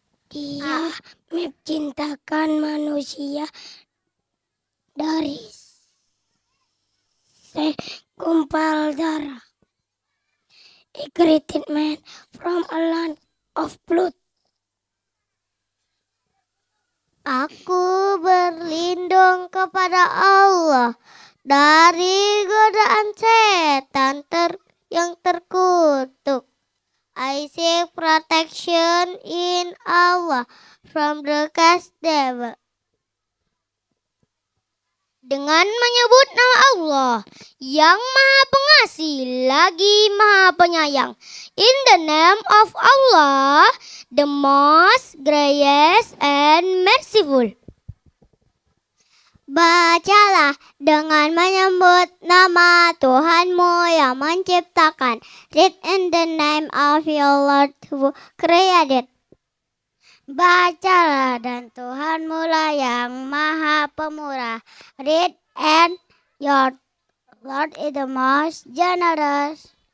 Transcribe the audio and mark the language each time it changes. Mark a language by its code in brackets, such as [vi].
[id] Dia menciptakan manusia dari segumpal darah. [en] He created man from a land of blood. [id] Aku berlindung kepada Allah dari godaan setan yang terkutuk. [en] I seek protection in Allah from the cursed devil. [id] Dengan menyebut nama Allah yang Maha Pengasih lagi Maha Penyayang. [en] In the name of Allah, the most gracious and merciful. [id] Bacalah dengan menyebut nama Tuhanmu yang menciptakan. [en] Read in the name of your Lord who created. [id] Bacalah dan Tuhanmu lah yang Maha Pemurah. [en] Read and your Lord is the most generous.